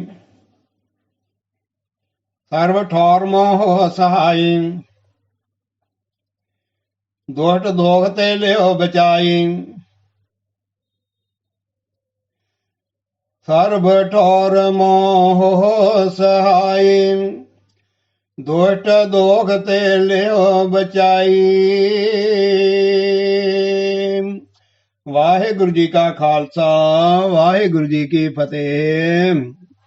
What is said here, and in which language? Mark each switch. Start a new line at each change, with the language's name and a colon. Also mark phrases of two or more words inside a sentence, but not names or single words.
Braj: सर्व ठौर मोह सहाई, दुष्ट दोग ते लेहो बचाई। सर्व ठौर मोह सहाई, दुष्ट दोग ते लियो बचाई।
Punjabi: ਵਾਹਿਗੁਰੂ ਜੀ ਕਾ ਖਾਲਸਾ, ਵਾਹਿਗੁਰੂ ਜੀ ਕੀ ਫਤਿਹ।